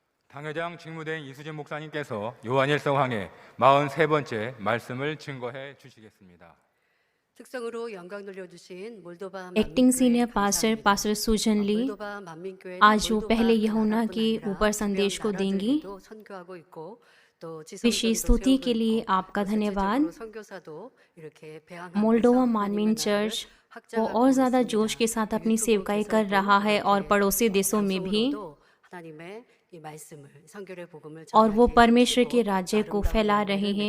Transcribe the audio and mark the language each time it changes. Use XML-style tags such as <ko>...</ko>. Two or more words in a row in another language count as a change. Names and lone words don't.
<ko>당회장 직무대행 이수진 목사님께서 요한일서강의 43번째 말씀을 증거해 주시겠습니다. 특성으로 영광 돌려주신 몰도바</ko> <en>acting senior pastor pastor</en> <hi>सुजन ली आज वो पहले यूहन्ना के ऊपर संदेश को देंगी। विशेष स्तुति के लिए आपका धन्यवाद। मोल्डोवा मानवीन चर्च वो और ज़्यादा जोश के साथ अपनी सेवकाई कर रहा है और पड़ोसी देशों में भी, और वो परमेश्वर के राज्य को फैला रहे हैं।</hi>